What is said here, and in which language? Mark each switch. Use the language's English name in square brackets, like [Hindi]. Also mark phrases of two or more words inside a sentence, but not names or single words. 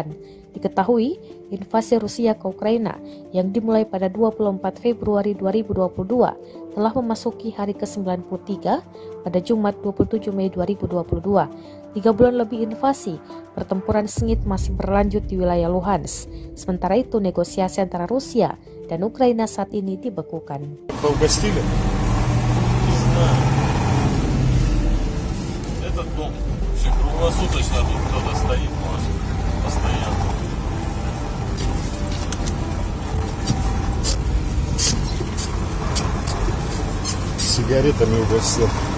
[Indonesian] Diketahui, invasi Rusia ke Ukraina yang dimulai pada 24 Februari 2022 telah memasuki hari ke-93 pada Jumat 27 Mei 2022. 3 bulan lebih invasi, pertempuran sengit masih berlanjut di wilayah Luhansk. Sementara itu, negosiasi antara Rusia dan Ukraina saat ini dibekukan. [Russian] Этот дом все круглосуточно тут кто-то стоит, может, постоянно. Сигаретами угостил.